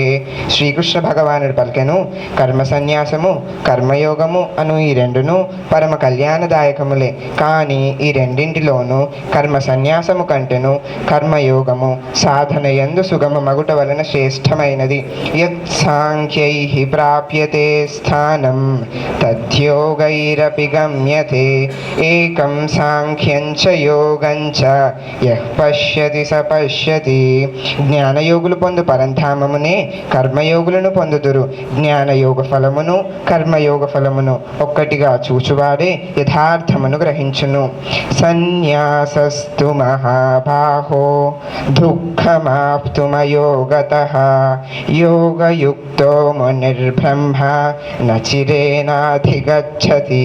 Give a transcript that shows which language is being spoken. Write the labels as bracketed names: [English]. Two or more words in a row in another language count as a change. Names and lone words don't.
[Telugu] శ్రీకృష్ణ భగవానుడు పలికెను, కర్మ సన్యాసము కర్మయోగము అను ఈ రెండును పరమ కళ్యాణదాయకములే. కానీ ఈ రెండింటిలోనూ కర్మ సన్యాసము కంటెను కర్మయోగము సాధన యందు సుగమ మగుట వలన శ్రేష్టమైనది. [Sanskrit] యత్ సాంఖ్యై ప్రాప్యతే प्राप्यते स्थानं तद्योगैरपि गम्यते एकं साङ्ख्यं च योगं च यः पश्यति स पश्यति [Telugu] జ్ఞానయోగులు పొందు పరంధామమునే కర్మయోగులను పొందుదురు. జ్ఞానయోగ ఫలమును కర్మయోగ ఫలమును ఒక్కటిగా చూచువాడే యథార్థమును గ్రహించును. [Sanskrit] సన్యాసస్తు మహాబాహో దుఃఖమాప్తుమయోగతః యోగయుక్తో మునిర్బ్రహ్మ నచిరేనాధిగచ్చతి.